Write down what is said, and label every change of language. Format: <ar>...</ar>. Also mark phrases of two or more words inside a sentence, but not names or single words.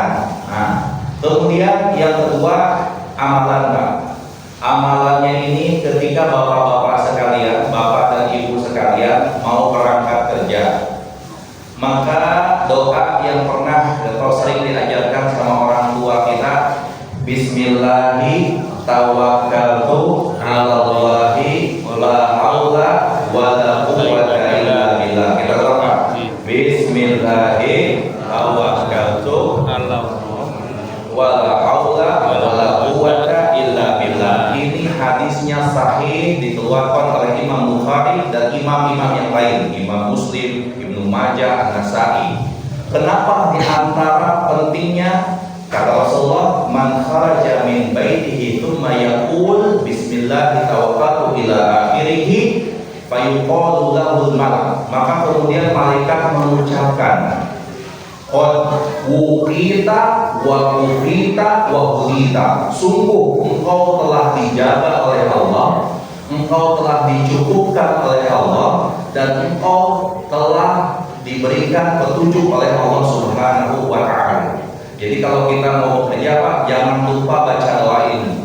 <id>Nah, kemudian yang kedua amalan Pak. Amalannya ini ketika bapak-bapak sekalian, bapak dan ibu sekalian mau berangkat kerja, maka doa yang pernah atau sering diajarkan sama orang tua kita,</id> <ar>بسم الله توكلت على الله لا حول ولا قوة إلا بالله.</ar> <id>Kita doa</id> <ar>بسم الله توكلت على الله ولا حول ولا قوة إلا بالله.</ar> <id>Ini hadisnya sahih, dikeluarkan oleh Imam Bukhari dan imam-imam yang lain, Imam Muslim, Ibnu Majah, An-Nasa'i. Kenapa di antara pentingnya? Kata Rasulullah,</id> <ar>من خرج من بيته ثم يقول بسم الله توكلت إلى آخره فيقال له الملك.</ar> <id>Maka kemudian malaikat mengucapkan</id> <ar>قد وقيت ووقيت وهديت.</ar> <id>Sungguh engkau telah dijaga oleh Allah, engkau telah dicukupkan oleh Allah, dan engkau telah diberikan petunjuk oleh Allah</id> <ar>سبحانه وتعالى.</ar> <id>Jadi kalau kita mau bekerja Pak, jangan lupa baca doa ini.</id>